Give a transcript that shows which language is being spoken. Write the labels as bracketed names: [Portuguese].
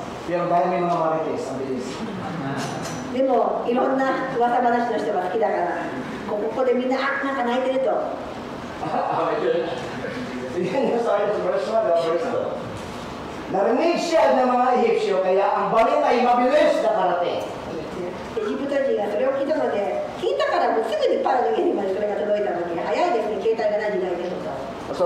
[Filipino] Pero dahil may mga marites, ang bilis. [Japanese] でもいろんな噂話の人が好きだから、ここでみんななんか泣いてると。 [Filipino] Tingnan niyo sa akin sa verse 1, verse 2. Narinig siya ng mga Ehipsyo, kaya ang balita ay mabilis na karating. [Japanese] エジプト人がそれを聞いたので、聞いたからもうすぐにパロの家にまでそれが届いたので、早いですね、携帯がない時代ですと。